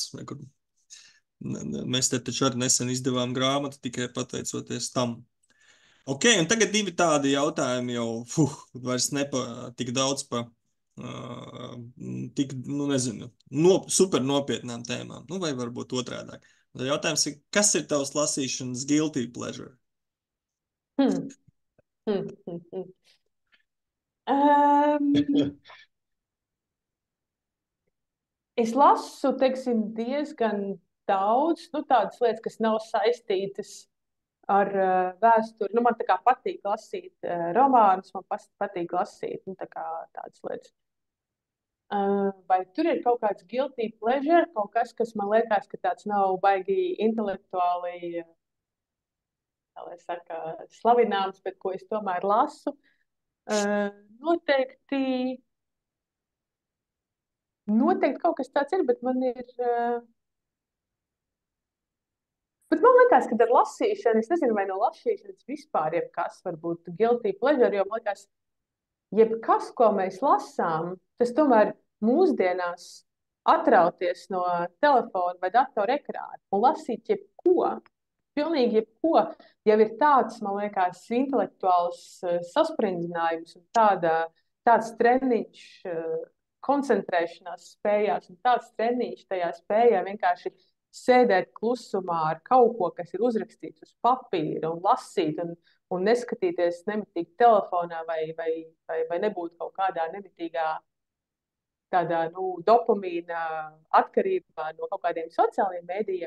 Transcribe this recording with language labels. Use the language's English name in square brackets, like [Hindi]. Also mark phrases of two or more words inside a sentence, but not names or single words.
[Latvian] Mēs te taču arī nesen izdevām grāmatu tikai pateicoties tam. Ok, un tagad divi tādi jautājumi jau vairs nepa tik daudz pa tik, nu nezinu, super nopietnām tēmām, nu vai varbūt otrādāk. Jautājums ir, kas ir tavs lasīšanas [English] guilty pleasure? [Latvian] Es lasu, teiksim, diezgan daudz, nu tādas lietas, kas nav saistītas ar vēsturi. Nu, man tā kā patīk lasīt romānus, man patīk lasīt, nu, tā kā tādas lietas. Vai tur ir kaut kāds [English] guilty pleasure, [Latvian] kaut kas, kas man liekas, ka tāds nav baigi intelektuāli, kā lai saka, slavināms, bet ko es tomēr lasu? Noteikti kaut kas tāds ir, bet man ir... Bet man liekas, ka ar lasīšanu, es nezinu, vai no lasīšanas vispār jebkas var būt [English] guilty pleasure, [Latvian] jo man liekas, jebkas, ko mēs lasām, tas tomēr mūsdienās atrauties no telefona vai datora ekrāna un lasīt jebko, pilnīgi jebko, jau ir tāds, man liekas, intelektuāls saspringzinājums un tāds treniņš koncentrēšanās spējās un tāds treniņš tajā spējā vienkārši sēdēt klusumā ar kaut ko, kas ir uzrakstīts uz papīra un lasīt un neskatīties nemitīgi telefonā vai nebūt kaut kādā nemitīgā tādā, nu, dopamīna atkarībā no kaut kādiem sociāliem mēdījiem.